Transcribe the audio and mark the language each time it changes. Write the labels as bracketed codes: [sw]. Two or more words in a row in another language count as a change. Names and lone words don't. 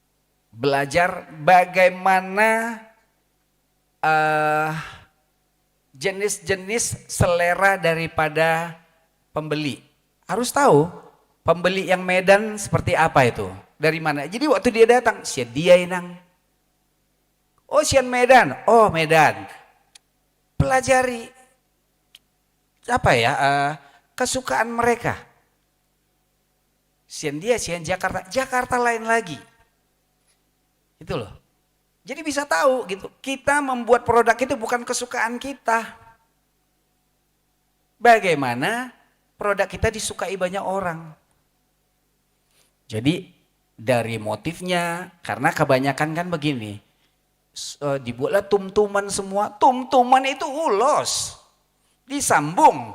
[id] Belajar bagaimana jenis-jenis selera daripada pembeli. Harus tahu pembeli yang Medan seperti apa itu, dari mana. Jadi waktu dia datang, [bbc] sian dia inang. Oh sian Medan, oh Medan. [id] Pelajari apa ya kesukaan mereka. [bbc] Sian dia, sian Jakarta, Jakarta [id] lain lagi. Itu loh. Jadi bisa tahu gitu. Kita membuat produk itu bukan kesukaan kita. Bagaimana produk kita disukai banyak orang. Jadi dari motifnya, karena kebanyakan kan begini, dibuatlah tum-tuman semua, tum-tuman itu ulos, disambung.